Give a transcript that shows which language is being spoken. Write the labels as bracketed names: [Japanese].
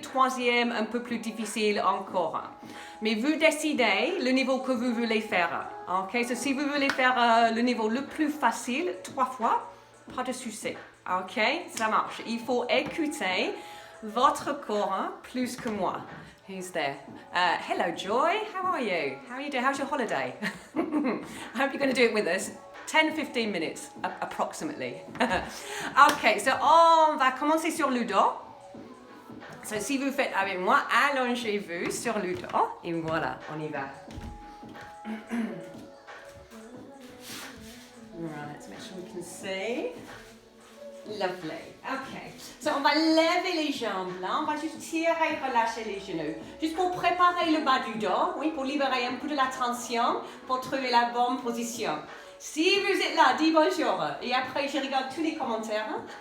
[French] Troisième, un peu plus difficile encore. Mais vous décidez le niveau que vous voulez faire. Ok, si vous voulez faire le niveau le plus facile 3 fois, pas de souci. Ok, ça marche. Il faut écouter votre corps plus que moi. [English] Who's there? Hello, Joy. How are you? How are you doing? How's your holiday? I hope you're going to do it with us. 10-15 minutes, approximately. [French] Ok, on va commencer sur le dos. Si vous faites avec moi, allongez-vous sur le dos. Et voilà, on y va. [English] Right, let's make sure we can see. Lovely. Ok. [French] On va lever les jambes là. On va juste tirer, relâcher les genoux. Juste pour préparer le bas du dos. Oui, pour libérer un peu de la tension. Pour trouver la bonne position. Si vous êtes là, dis bonjour. Et après, je regarde tous les commentaires.